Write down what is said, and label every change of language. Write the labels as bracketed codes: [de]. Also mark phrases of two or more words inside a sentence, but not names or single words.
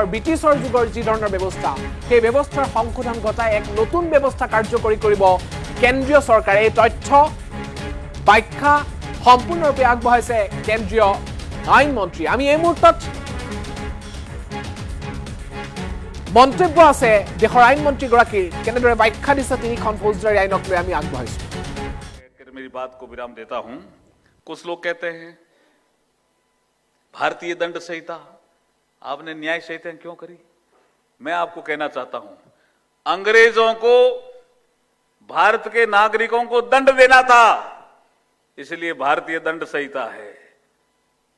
[as] আৰু ব্ৰিটিছৰ যুগৰ যি ধৰণৰ ব্যৱস্থা সেই ব্যৱস্থাৰ সংশোধন ঘটাই এক নতুন ব্যৱস্থা কাৰ্যকৰী কৰিব কেন্দ্ৰীয় চৰকাৰে। এই তথ্য ব্যাখ্যা সম্পূৰ্ণৰূপে আগবঢ়াইছে কেন্দ্ৰীয় আইন মন্ত্ৰী। আমি এই মুহূৰ্তত মন্তব্য আছে দেশৰ আইন মন্ত্ৰীগৰাকীৰ, কেনেদৰে ব্যাখ্যা দিছে তিনিখন ফৌজদাৰী আইনক লৈ আমি আগবঢ়াইছোঁ। [hi] मेरी बात को विराम देता हूं। कुछ लोग कहते हैं भारतीय दंड संहिता, आपने न्याय संहिता क्यों करी? मैं आपको कहना चाहता हूं, अंग्रेजों को भारत के नागरिकों को दंड देना था, इसलिए भारतीय दंड संहिता है।